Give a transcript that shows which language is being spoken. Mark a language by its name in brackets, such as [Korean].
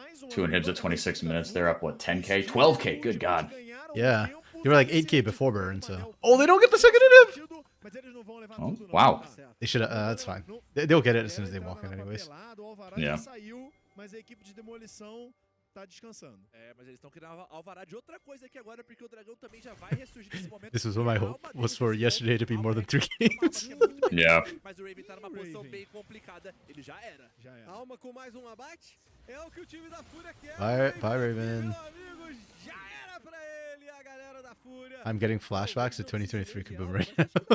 [English] 2 inhibs at 26 minutes. They're up, what, 10k? 12k, good god. Yeah. They were like 8k before burn, so. Oh, they don't get the second inhib! Oh, wow. They should have, that's fine. They'll get it as soon as they walk in anyways. Yeah. [Portuguese] Mas eles estão querendo alvará de outra coisa aqui agora, porque o dragão também já vai ressurgir nesse momento. [English] This was what my hope was for yesterday to be more than 3 games. Yeah. [Portuguese] Mas o Raven tá numa posição bem complicada. Ele já era. Alma com mais um abate. É o que o time da FUR.A quer. [English] Bye, Raven. [Portuguese] Já era pra ele, a galera da FUR.A. [English] I'm getting flashbacks to 2023 Kaboom right now.